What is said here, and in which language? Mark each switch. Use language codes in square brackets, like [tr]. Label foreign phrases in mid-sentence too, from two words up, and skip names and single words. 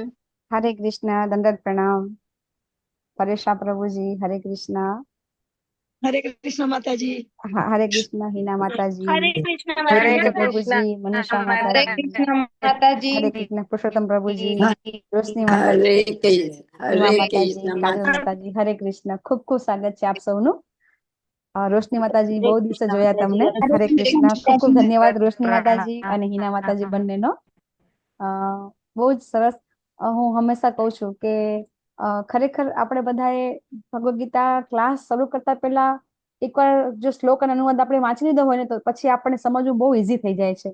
[hi] हरे कृष्णा दंडवत प्रणाम। परेशा प्रभु जी हरे कृष्णा। हरे कृष्ण माता जी। हरे कृष्णा हिना माता जी। हरे कृष्ण हरे माता कृष्ण जी। प्रभु जी मनीषा माता हरे जी। कृष्ण माता जी। हरे कृष्ण पुरुषोत्तम प्रभु जी। रोशनी माता हरे जी। कृष्ण [gu] હિમા [hi] हरे [gu] માતાજી, [hi] कृष्ण [gu] કાજલ માતાજી, હરે કૃષ્ણ. ખૂબ ખૂબ સ્વાગત છે આપ સૌનું. રોશની માતાજી, બહુ દિવસે જોયા તમને. હરે કૃષ્ણ. ખૂબ ખૂબ ધન્યવાદ રોશની માતાજી અને હિના માતાજી બંનેનો. બહુ જ સરસ. હું હંમેશા કહું છું કે ખરેખર આપણે બધાએ ભગવદ ગીતા ક્લાસ શરૂ કરતા પહેલા એકવાર જો શ્લોક અને અનુવાદ આપણે વાંચી લીધો હોય ને તો પછી આપણને સમજવું બહુ ઈઝી થઈ જાય છે.